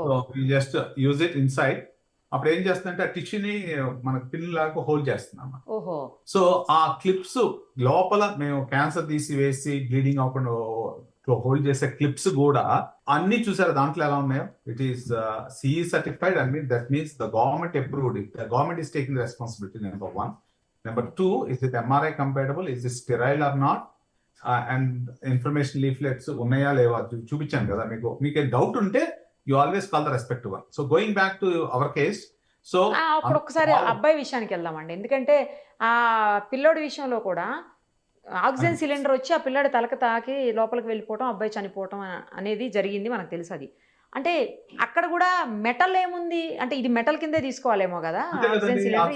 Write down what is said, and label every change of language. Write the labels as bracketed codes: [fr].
[en] So just use it inside. [te] అప్పుడు ఏం చేస్తుందంటే ఆ టిష్యూని మన పిన్ లాగా హోల్డ్ చేస్తున్నాం. ఓహో సో ఆ క్లిప్స్ లోపల మేము క్యాన్సర్ తీసివేసి బ్లీడింగ్ అవ్వకుండా హోల్డ్ చేసే క్లిప్స్ కూడా అన్ని చూసారు దాంట్లో ఎలా ఉన్నాయో. [en] It is CE certified. I mean that means the government approved it. The government is taking the responsibility. Number one. Number two, is it MRI compatible? Is it sterile or not? And information leaflets [te] ఉన్నాయా లేవా చూపించాను కదా మీకు. మీకు doubt ఉంటే [en] you always call the respective one. So going back to our case. So [te] అప్పుడు ఒకసారి అబ్బాయి విషయానికి వెళ్దామండి. ఎందుకంటే ఆ పిల్లోడి విషయంలో కూడా ఆక్సిజన్ సిలిండర్ వచ్చి ఆ పిల్లాడి తలక తాకి లోపలికి వెళ్ళిపోవటం, అబ్బాయి చనిపోవటం అనేది జరిగింది, మనకు తెలుసు అది. అంటే అక్కడ కూడా మెటల్ ఏముంది అంటే ఇది మెటల్ కిందే తీసుకోవాలేమో కదా ఆక్సిజన్ సిలిండర్.